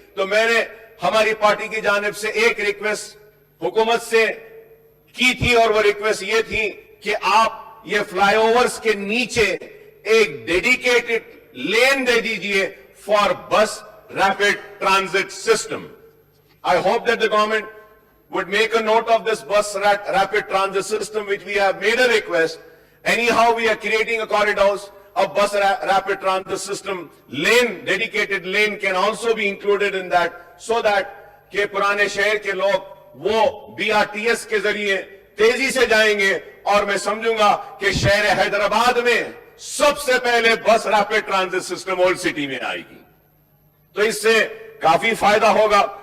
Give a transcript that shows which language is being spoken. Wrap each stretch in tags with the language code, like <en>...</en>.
<ur>تو میں نے ہماری پارٹی کی جانب سے ایک ریکویسٹ حکومت سے کی تھی, اور وہ ریکویسٹ یہ تھی کہ آپ یہ فلائی اوورز کے نیچے ایک ڈیڈیکیٹڈ لین دے دیجئے</ur> <en>For bus rapid transit system. I hope that the government would make a note of this bus rapid transit system, which we have made a request. Anyhow, we are creating a corridors of bus rapid transit system. Lane, dedicated lane can also be included in that, so that</en> <ur>کہ پرانے شہر کے لوگ وہ BRTS کے ذریعے تیزی سے جائیں گے, اور میں سمجھوں گا کہ شہر حیدرآباد میں سب سے پہلے بس rapid transit system old city میں آئے گی, تو اس سے کافی فائدہ ہوگا.</ur>